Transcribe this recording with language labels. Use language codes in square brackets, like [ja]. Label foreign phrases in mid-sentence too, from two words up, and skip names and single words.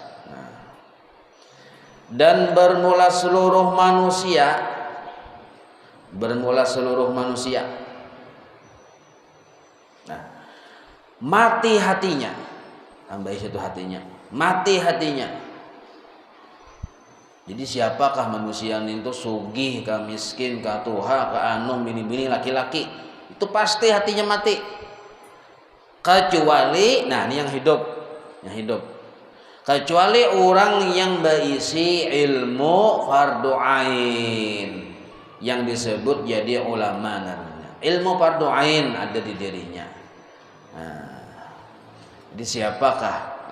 [id] Nah, dan bermula seluruh manusia, nah, mati hatinya, tambah itu hatinya, mati hatinya. Jadi siapakah manusia itu, [bjn] sugih kah, miskin kah, tuha kah, anu, bini-bini, laki-laki, itu pasti hatinya mati. [id] Kecuali, nah ini yang hidup, kecuali orang yang berisi ilmu fardu ain yang disebut jadi ulama namanya. Ilmu fardu ain ada di dirinya. Nah, jadi siapakah?